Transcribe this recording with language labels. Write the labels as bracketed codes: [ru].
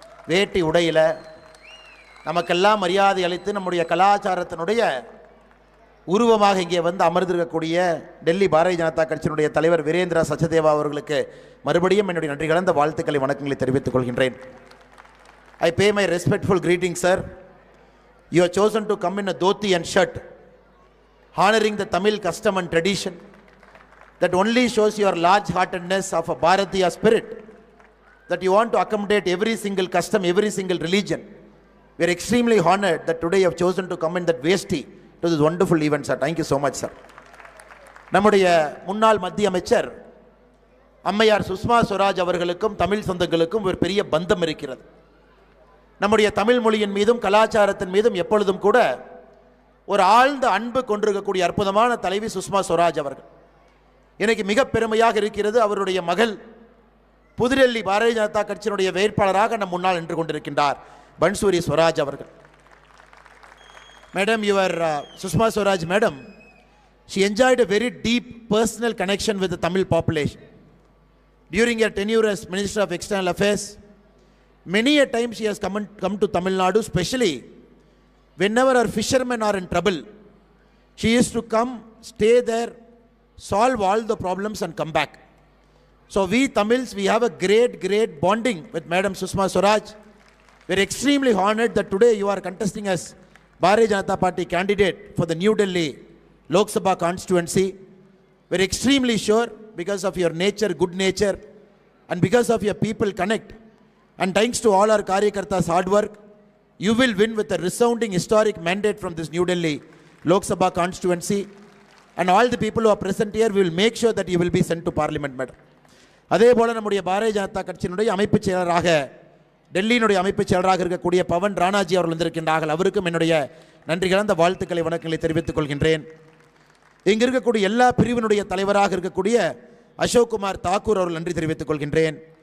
[ta] வேட்டி உடையில் நமக்கெல்லாம் மரியாதை அளித்து நம்முடைய கலாச்சாரத்தினுடைய உருவமாக இங்கே வந்து அமர்ந்திருக்கக்கூடிய டெல்லி பாரதிய ஜனதா கட்சியினுடைய தலைவர் வீரேந்திரா சச்சதேவா அவர்களுக்கு மறுபடியும் என்னுடைய நன்றி கலந்த வாழ்த்துக்களை, வணக்கங்களை தெரிவித்துக் கொள்கின்றேன். [en] I pay my respectful greetings, sir. You have chosen to come in a dhoti and shirt, honoring the Tamil custom and tradition. That only shows your large-heartedness of a Bharatiya spirit, that you want to accommodate every single custom, every single religion. We are extremely honored that today you have chosen to come in that vesti to this wonderful event, sir. Thank you so much, sir. [ta] நம்முடைய முன்னாள் மத்திய அமைச்சர் அம்மையார் சுஷ்மா ஸ்வராஜ் அவர்களுக்கும் தமிழ் சொந்தங்களுக்கும் ஒரு பெரிய பந்தம் இருக்கிறது. நம்முடைய தமிழ் மொழியின் மீதும் கலாச்சாரத்தின் மீதும் எப்பொழுதும் கூட ஒரு ஆழ்ந்த அன்பு கொண்டிருக்கக்கூடிய அற்புதமான தலைவி சுஷ்மா ஸ்வராஜ் அவர்கள். எனக்கு மிக பெருமையாக இருக்கிறது, அவருடைய மகள் புதுடெல்லி பாரதிய ஜனதா கட்சியினுடைய வேட்பாளராக நம் முன்னால் நின்று கொண்டிருக்கின்றார் பன்சூரி ஸ்வராஜ் அவர்கள். [en] Madam, your Sushma Swaraj, madam, she enjoyed a very deep personal connection with the Tamil population. During her tenure as Minister of External Affairs, many a time she has come to Tamil Nadu, especially whenever our fishermen are in trouble. She used to come, stay there, solve all the problems and come back. So we Tamils, we have a great bonding with Madam Sushma Swaraj. We are extremely honored that today you are contesting as Bharatiya Janata Party candidate for the New Delhi Lok Sabha constituency. We are extremely sure, because of your nature, good nature, and because of your people connect, and thanks to all our Karyakartas' hard work, you will win with a resounding historic mandate from this New Delhi Lok Sabha constituency. And all the people who are present here, we will make sure that you will be sent to Parliament, madam. [ta] அதே போல நம்முடைய பாரதிய ஜனதா கட்சியினுடைய அமைப்பு செயலராக, டெல்லியினுடைய அமைப்பு செயலராக இருக்கக்கூடிய பவன் ராணாஜி அவர்கள் வந்திருக்கின்றார்கள். அவருக்கும் என்னுடைய நன்றி கலந்த வாழ்த்துக்களை, வணக்கங்களை தெரிவித்துக் கொள்கின்றேன். இங்கு இருக்கக்கூடிய எல்லா பிரிவினுடைய தலைவராக இருக்கக்கூடிய அசோக் குமார் தாக்கூர் அவர்கள் நன்றி தெரிவித்துக் கொள்கின்றேன்.